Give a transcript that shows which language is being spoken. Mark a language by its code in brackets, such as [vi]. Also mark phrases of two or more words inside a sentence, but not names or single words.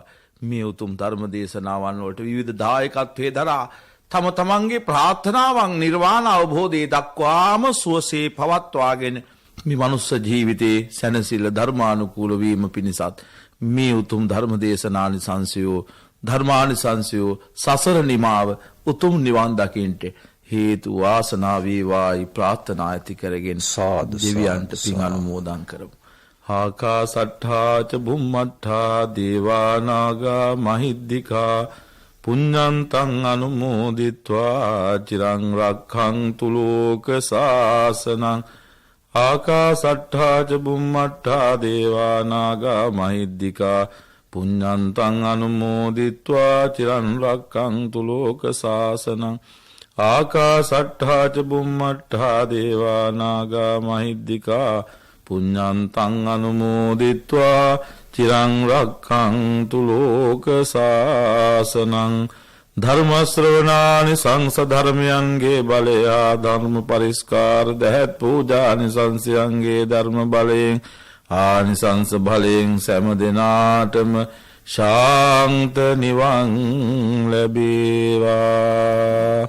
[si] මේ උතුම් ධර්ම දේශනාවන් වලට විවිධ දායකත්වයේ දරා තම තමන්ගේ ප්‍රාර්ථනාවන් නිර්වාණ අවබෝධය දක්වාම සුවසේ පවත්වාගෙන මේ මනුස්ස ජීවිතයේ සැනසෙල්ල ධර්මානුකූල වීම පිණිසත් මේ උතුම් ධර්ම දේශනානිසංසයෝ ධර්මානිසංසයෝ සසර නිමාව උතුම් නිවන් දකින්ට හේතු වාසනා වේවායි ප්‍රාර්ථනා ඇති කරගෙන දෙවියන්ට පින් අනුමෝදන් කරමු. [pi] ආකාසට්ඨා ච බුම්මට්ඨා දේවා නාග මහිද්దికා පුඤ්ඤන්තං අනුමෝදිත්වා චිරං රක්ඛන්තු ලෝක සාසනං. ආකාසට්ඨා ච බුම්මට්ඨා දේවා නාග මහිද්దికා පුඤ්ඤන්තං අනුමෝදිත්වා චිරං රක්ඛන්තු ලෝක සාසනං. ආකාසට්ඨා ච බුම්මට්ඨා දේවා නාග මහිද්దికා පුඤ්ඤන්තං අනුමෝදිත්වා චිරං රක්ඛන්තු ලෝක සාසනං. [si] ධර්ම ශ්‍රවණානි සංස ධර්මයන්ගේ බලයා ධර්ම පරිස්කාර දහත් පූජානි සංසයන්ගේ ධර්ම බලයෙන් ආනිසංස බලයෙන් සෑම දිනාටම ශාන්ත නිවන් ලැබේවා.